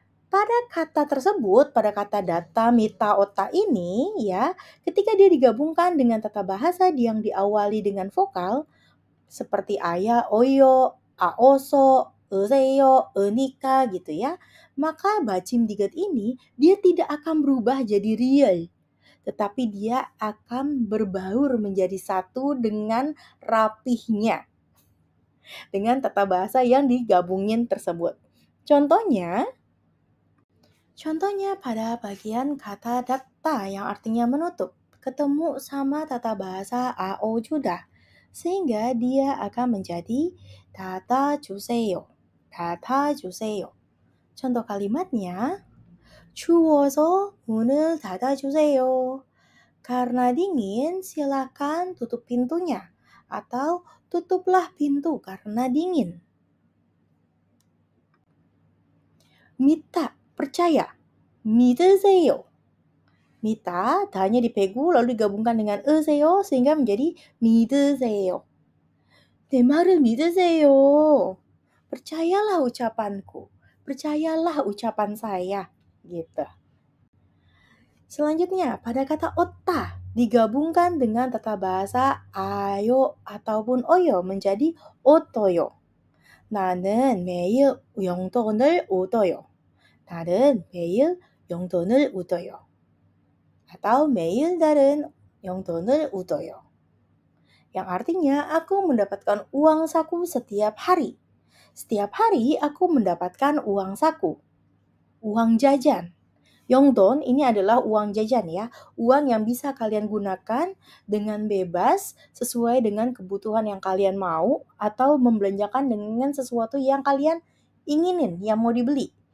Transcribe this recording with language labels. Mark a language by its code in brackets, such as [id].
[id] Pada kata tersebut, pada kata data, mita, otak ini ya, ketika dia digabungkan dengan tata bahasa yang diawali dengan vokal seperti aya, oyo, aoso, eseyo, enika gitu ya, maka bacim digat ini dia tidak akan berubah jadi real, tetapi dia akan berbaur menjadi satu dengan rapihnya, dengan tata bahasa yang digabungin tersebut. Contohnya pada bagian kata data yang artinya menutup, ketemu sama tata bahasa AO juga, sehingga dia akan menjadi data 주세요. [ko] data 주세요. [id] Contoh kalimatnya, [ko] 추워서 문을 닫아주세요. [id] Karena dingin, silakan tutup pintunya. Atau tutuplah pintu karena dingin. Mita, percaya. [ko] 믿으세요. [id] Mita, danya dipegu lalu digabungkan dengan 으세요 sehingga menjadi 믿으세요. [ko] 내 말을 믿으세요. [id] Percayalah ucapanku. Percayalah ucapan saya. Gitu. Selanjutnya, pada kata otta digabungkan dengan tata bahasa ayo ataupun oyo menjadi otoyo. [ko] 나는 매일 용돈을 얻어요. 나는 매일 용돈을 얻어요. Atau 매일 다른 용돈을 얻어요. [id] Yang artinya aku mendapatkan uang saku setiap hari. Setiap hari aku mendapatkan uang saku. Uang jajan. Yongdon ini adalah uang jajan ya. Uang yang bisa kalian gunakan dengan bebas sesuai dengan kebutuhan yang kalian mau atau membelanjakan dengan sesuatu yang kalian inginin, yang mau dibeli.